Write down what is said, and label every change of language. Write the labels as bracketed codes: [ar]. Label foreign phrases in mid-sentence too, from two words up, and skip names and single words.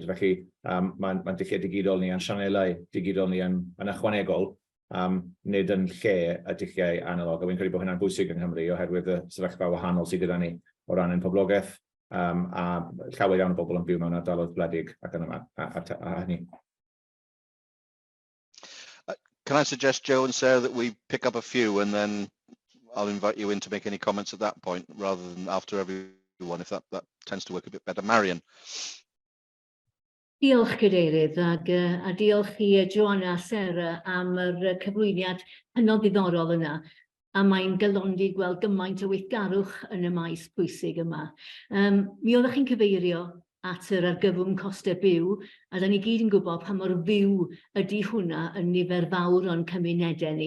[cy] Felly mae'n dulliau digidol ni, a'n sianelau digidol ni yn ychwanegol, nid yn lle y dulliau analog. A fi'n credu bod hynna'n bwysig yng Nghymru oherwydd y sefyllfa wahanol sydd gyda ni o ran ein poblogaeth, a llawer iawn o bobl yn byw mewn ardaloedd gwledig ac yn yma a hynny. [en] Can I suggest, Joe and Sarah, that we pick up a few and then I'll invite you in to make any comments at that point rather than after everyone, if that tends to work a bit better. Marion. [cy] Diolch Cadeirydd, a diolch i Joanna a Sarah am yr cyflwyniad hynod ddiddorol yna. A mae'n gylondi gweld gymaint o weithgarwch yn y maes pwysig yma. Mi oeddech chi'n cyfeirio at yr argyfwng costau byw, a da ni gyd yn gwybod pa mor fyw ydy hwnna yn nifer fawr o'n cymunedau ni.